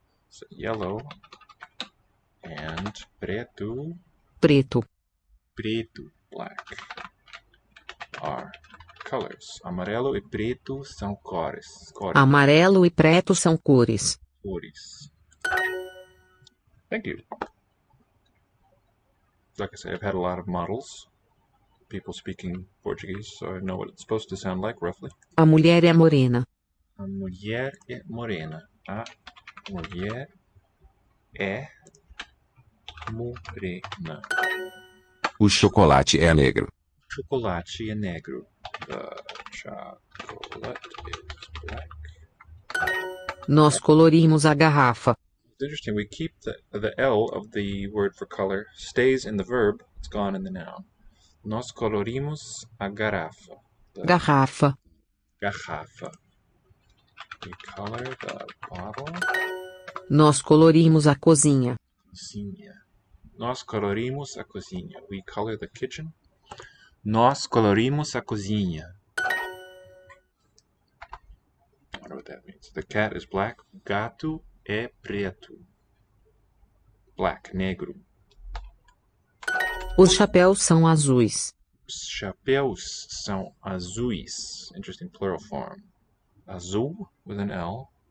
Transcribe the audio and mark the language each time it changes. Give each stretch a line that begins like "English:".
English: So yellow and preto.
Portuguese: Preto.
English: Preto, black. are colors.
Portuguese: Amarelo e preto são cores. Amarelo e preto são cores.
English: Cores. Thank you. Like I say, I've had a lot of models, people speaking Portuguese, so I know what it's supposed to sound like roughly.
Portuguese: A mulher é morena. A mulher é morena. A mulher é morena. O chocolate é negro. Chocolate é negro.
English: The chocolate is black.
Portuguese: Nós colorimos a garrafa.
English: It's interesting, we keep the L of the word for color, stays in the verb, it's gone in the noun.
Portuguese: Nós colorimos a garrafa. Garrafa.
English: Garrafa. We color the bottle.
Portuguese: Nós colorimos a cozinha. Cozinha. Nós colorimos a cozinha.
English: We color the kitchen.
Portuguese: Nós colorimos a cozinha.
English: I don't know what that means. The cat is black.
Portuguese: Gato é preto.
English: Black, negro.
Portuguese: Os chapéus são azuis. Os chapéus são azuis.
English: Interesting plural form. Azul with an L.